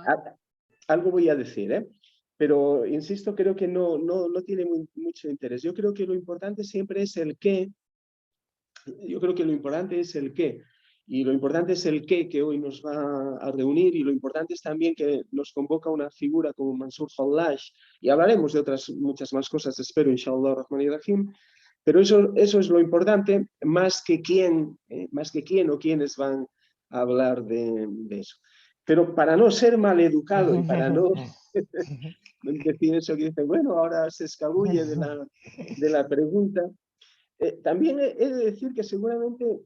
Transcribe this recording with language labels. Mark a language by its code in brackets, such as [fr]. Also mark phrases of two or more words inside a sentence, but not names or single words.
[es] Algo voy a decir, pero insisto, creo que no tiene mucho interés. Yo creo que lo importante siempre es el qué. Yo creo que lo importante es el qué. Y lo importante es el qué que hoy nos va a reunir, y lo importante es también que nos convoca una figura como Mansur Hallaj, y hablaremos de otras muchas más cosas, espero, [ar] إن شاء الله رحمن y رحيم, [es] pero eso es lo importante, más que quién o quiénes van a hablar de eso. Pero para no ser maleducado y para no decir eso que dice, bueno, ahora se escabulle de la pregunta, también he de decir que seguramente